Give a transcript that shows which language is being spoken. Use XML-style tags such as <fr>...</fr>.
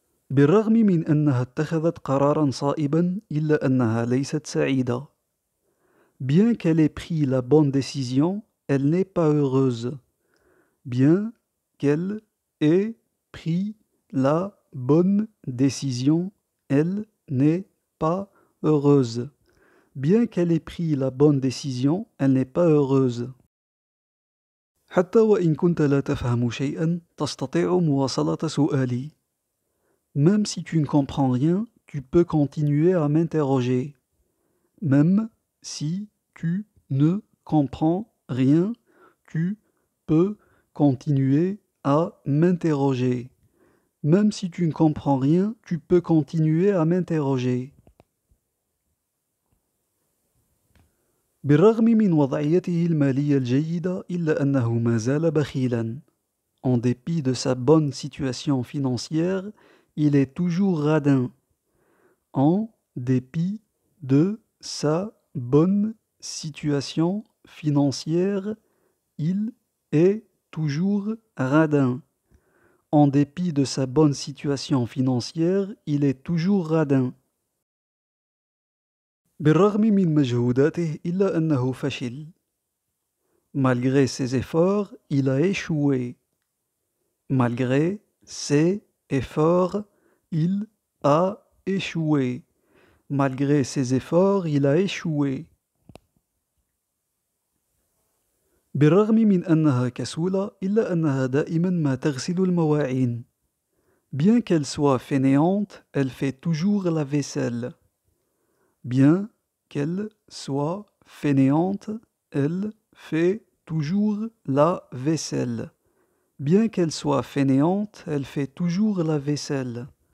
<ar>بالرغم من أنها اتخذت قرارا صائبا إلا أنها ليست سعيدة.</ar> <fr>Bien qu'elle ait pris la bonne décision, elle n'est pas heureuse. Bien qu'elle ait pris la bonne décision, elle n'est pas heureuse. Bien qu'elle ait pris la bonne décision, elle n'est pas heureuse.</fr> <ar>حتى وإن كنت لا تفهم شيئا تستطيع مواصلة سؤالي.</ar> <fr>Même si tu ne comprends rien, tu peux continuer à m'interroger. Même si tu ne comprends rien, tu peux continuer à m'interroger. Même si tu ne comprends rien, tu peux continuer à m'interroger.</fr> <ar>بالرغم من وضعيته المالية الجيدة إلا أنه ما زال بخيلا.</ar> <fr>En dépit de sa bonne situation financière, il est toujours radin. En dépit de sa bonne situation financière, il est toujours radin. En dépit de sa bonne situation financière, il est toujours radin.</fr> <ar>بالرغم من مجهوداته إلا أنه فشل.</ar> <fr>Malgré ses efforts, il a échoué. Malgré ses efforts, il a échoué. Malgré ses efforts, il a échoué.</fr> <ar>بالرغم من أنها كسولة إلا أنها دائما ما تغسل المواعين.</ar> <fr>Bien qu'elle soit fainéante, elle fait toujours la vaisselle. Bien qu'elle soit fainéante, elle fait toujours la vaisselle. Bien qu'elle soit fainéante, elle fait toujours la vaisselle.</fr>